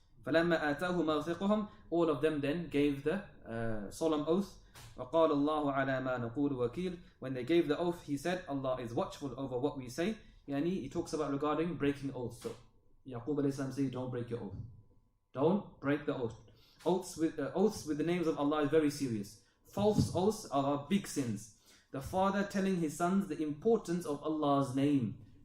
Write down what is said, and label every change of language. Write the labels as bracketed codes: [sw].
[ar] فلما آتاه موثقهم, [en] all of them then gave the solemn oath. [ar] وقال الله على ما نقول وكيل. [en] When they gave the oath, he said, Allah is watchful over what we say. He talks about regarding breaking oaths. So Yaqub alayhi salam says, don't break your oath. Don't break the oath. Oaths with the names of Allah is very serious. False oaths are big sins. The father telling his sons the importance of Allah's name.